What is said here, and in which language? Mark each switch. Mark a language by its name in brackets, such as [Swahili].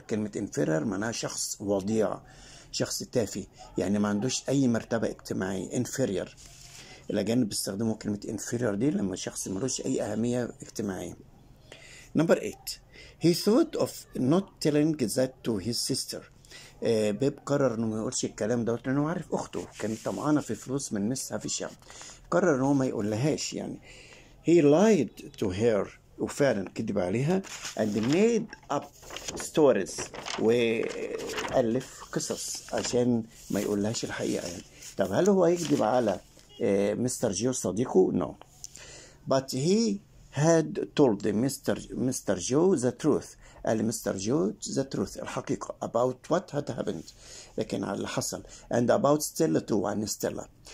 [Arabic] كلمة inferior معناها شخص وضيع، شخص تافه، يعني ما عندوش اي مرتبة اجتماعية. inferior الاجانب بيستخدموا كلمة inferior دي لما شخص ملوش اي اهمية اجتماعية. [English] Number 8. he thought of not telling that to his sister. [Arabic] بيب قرر انه ما يقولش الكلام دوت لانه عارف اخته كانت طمعانه في فلوس من مس هافيشام، قرر انه ما يقولهاش يعني. [English] he lied to her، [Arabic] وفعلا كذب عليها [English] and made up stories، [Arabic] وألف قصص عشان ما يقولهاش الحقيقة يعني. طب هل هو يكذب على مستر جو صديقه؟ [English] no but he had told Mr. Joe the truth، [Arabic] قال مستر جو [English] the truth، الحقيقة about what had happened، [Arabic] لكن على اللي حصل، [English] and about Stella too، [Arabic] عن ستيلا.